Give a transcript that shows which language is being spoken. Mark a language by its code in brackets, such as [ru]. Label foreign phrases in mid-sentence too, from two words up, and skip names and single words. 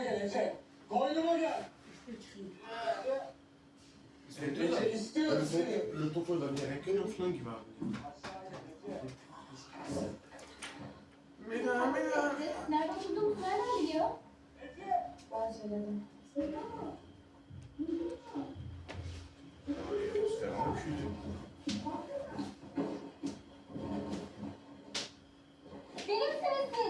[tr] Ece, koynuma gel. Ece istiyor seni. [fr] Le tonton il va venir avec un flingue, il va arriver. [tr] Nerede oturduğumuz nereden biliyor? Ben söyledim. [fr] Se faire enculer. [tr] Benim sensin.